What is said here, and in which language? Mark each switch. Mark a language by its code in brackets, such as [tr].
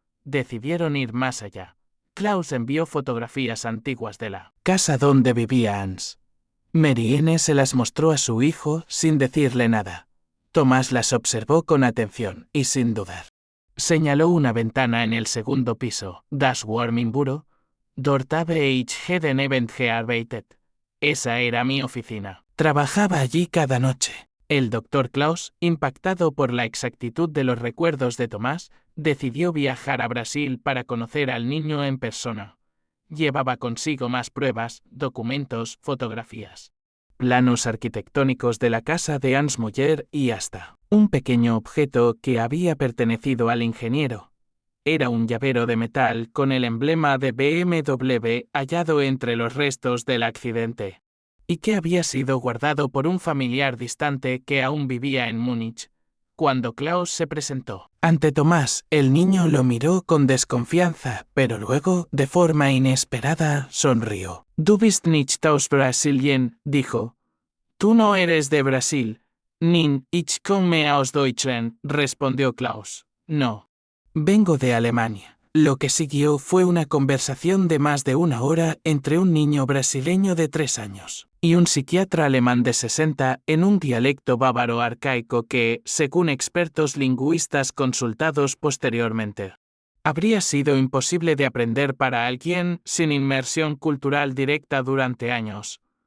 [es] Decidieron ir más allá. Klaus envió fotografías antiguas de la casa donde vivía Hans. Marianne se las mostró a su hijo sin decirle nada. Tomás las observó con atención y sin dudar. Señaló una ventana en el segundo piso. [de] Das war mein Büro. Dort habe ich jeden Abend gearbeitet. [es] Esa era mi oficina. Trabajaba allí cada noche. El Dr. Klaus, impactado por la exactitud de los recuerdos de Tomás, decidió viajar a Brasil para conocer al niño en persona. Llevaba consigo más pruebas, documentos, fotografías, planos arquitectónicos de la casa de Hans Müller y hasta un pequeño objeto que había pertenecido al ingeniero. Era un llavero de metal con el emblema de BMW hallado entre los restos del accidente, y que había sido guardado por un familiar distante que aún vivía en Múnich. Cuando Klaus se presentó ante Tomás, el niño lo miró con desconfianza, pero luego, de forma inesperada, sonrió. [de] Du bist nicht aus Brasilien, [es] dijo. Tú no eres de Brasil. [de] Nein, ich komme aus Deutschland, [es] respondió [de] Klaus. [es] No. Vengo de Alemania. Lo que siguió fue una conversación de más de una hora entre un niño brasileño de 3 años y un psiquiatra alemán de 60 en un dialecto bávaro arcaico que, según expertos lingüistas consultados posteriormente, habría sido imposible de aprender para alguien sin inmersión cultural directa durante años.